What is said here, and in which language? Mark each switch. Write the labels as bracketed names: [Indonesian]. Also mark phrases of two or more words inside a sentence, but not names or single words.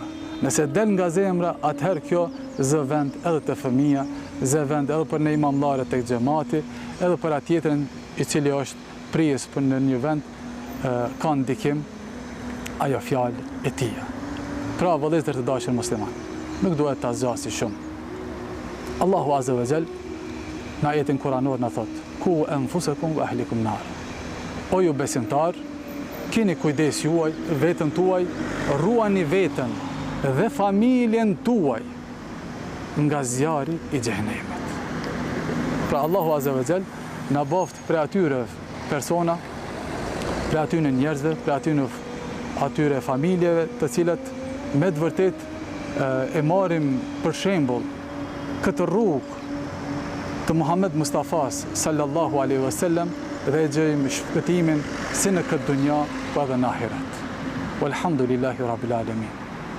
[Albanian] Nëse del nga zemra, atëherë kjo zë vend edhe të fëmija, zë vend edhe për në imamlare të xhamati, edhe për atjetën i cili është prijes për në një vend, ka ndikim ajo fjalë e tija. Pra, vëllezër të dashur musliman, nuk duhet ta zgjasi shumë. Allahu [Arabic] عز وجل [Albanian] në ajetin kuranor në thot, [Arabic] قوا أنفسكم وأهليكم نارا. [Albanian] O ju besimtar, keni kujdes juaj, vetën tuaj, ruani vetën dhe familjen tuaj nga zjarri i xhenemit. Pra Allahu [Arabic] عز وجل [Albanian] na boft për atyre persona, për atyre njerëzve, për atyre familjeve të cilat me të vërtet e marrim për shembull këtë rrugë të Muhammed Mustafas [Arabic] صلى الله عليه وسلم [Albanian] dhe e gjejmë shpëtimin si në këtë dunja, po edhe në ahiret. [Arabic] والحمد لله رب العالمين.